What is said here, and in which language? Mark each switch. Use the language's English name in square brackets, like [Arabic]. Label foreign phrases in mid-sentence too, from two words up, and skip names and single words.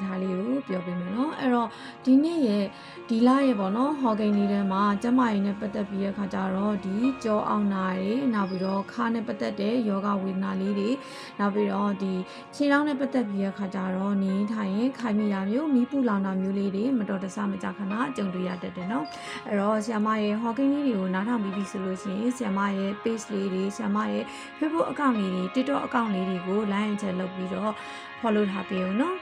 [Burmese] ထားလေးကိုပြောပြမယ်เนาะအဲ့တော့ဒီနေ့ရဲ့ဒီလရဲ့ပေါ့နော်ဟော်ဂိမ်းလေးထဲမှာကျမရဲ့နဲ့ပတ်သက်ပြီးတဲ့ခါကျတော့ဒီကြောအောင်နာတွေနောက်ပြီးတော့ခါနဲ့ပတ်သက်တဲ့ယောဂဝေဒနာလေးတွေနောက်ပြီးတော့ဒီခြေထောက်နဲ့ပတ်သက်ပြီးတဲ့ခါကျတော့နေထိုင်ရင်ခိုင်မိတာမျိုးမီးပူလောင်တာမျိုးလေးတွေမတော်တဆမကြခဏကြုံတွေ့ရတတ်တယ်เนาะအဲ့တော့ဆရာမရဲ့ဟော်ဂိမ်းလေးတွေကိုနားထောင်ပြီးပြီဆိုလို့ရှိရင်ဆရာမရဲ့ page လေးတွေဆရာမရဲ့ [English] Facebook account [Burmese] လေးတွေ [English] TikTok account [Burmese] လေးတွေကို [English] like and share [Burmese] လုပ်ပြီးတော့ follow ထားပေးဦးเนาะ